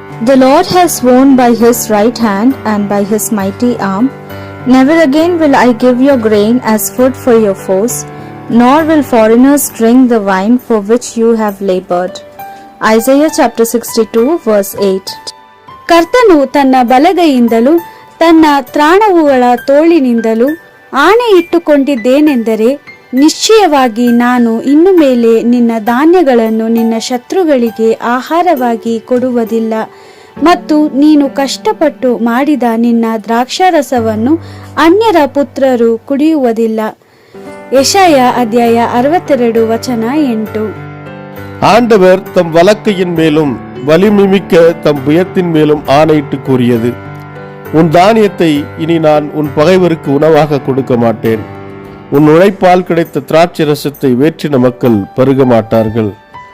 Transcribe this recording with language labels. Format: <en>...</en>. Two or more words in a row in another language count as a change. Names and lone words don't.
<en>The Lord has sworn by his right hand and by his mighty arm, never again will I give your grain as food for your foes, nor will foreigners drink the wine for which you have labored. Isaiah chapter 62 verse 8.</en> <kn>ಕರ್ತನು ತನ್ನ ಬಲಗೈಯಿಂದಲೂ ತನ್ನ ತ್ರಾಣವುಗಳ ತೋಳಿನಿಂದಲೂ ಆಣೆ ಇಟ್ಟುಕೊಂಡಿದ್ದೇನೆಂದರೆ, ನಿಶ್ಚಯವಾಗಿ ನಾನು ಇನ್ನು ಮೇಲೆ ನಿನ್ನ ಧಾನ್ಯಗಳನ್ನು ನಿನ್ನ ಶತ್ರುಗಳಿಗೆ ಆಹಾರವಾಗಿ ಕೊಡುವುದಿಲ್ಲ, ಮತ್ತು ನೀನು ಕಷ್ಟಪಟ್ಟು ಮಾಡಿದ ನಿನ್ನ ದ್ರಾಕ್ಷಾರಸವನ್ನು ಅನ್ಯರ ಪುತ್ರರು ಕುಡಿಯುವುದಿಲ್ಲ. ಯೆಶಾಯ ಅಧ್ಯಾಯ 62 ವಚನ 8.</kn> <ta>ஆண்டவர் தம் வலக்கையின் மேலும் வலிமைமிக்க தம் புயத்தின் மேலும் ஆணையிட்டு கூறியது, உன் தானியத்தை இனி நான் உன் பகைவருக்கு உணவாக கொடுக்க மாட்டேன். உன் உழைப்பால் கிடைத்த திராட்சை ரசத்தை வேற்றின மக்கள் பருக மாட்டார்கள்.</ta>